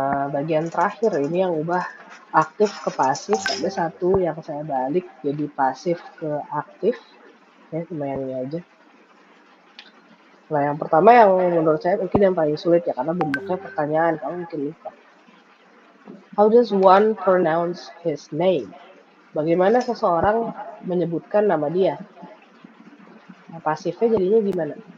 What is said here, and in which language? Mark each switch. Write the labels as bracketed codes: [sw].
[id] Bagian terakhir ini yang ubah aktif ke pasif, ada satu yang saya balik jadi pasif ke aktif. Ya, cuma yang ini aja. Nah, yang pertama yang menurut saya mungkin yang paling sulit ya, karena bentuknya pertanyaan, kamu mungkin lupa. [en] How does one pronounce his name? [id] Bagaimana seseorang menyebutkan nama dia? Nah, pasifnya jadinya gimana?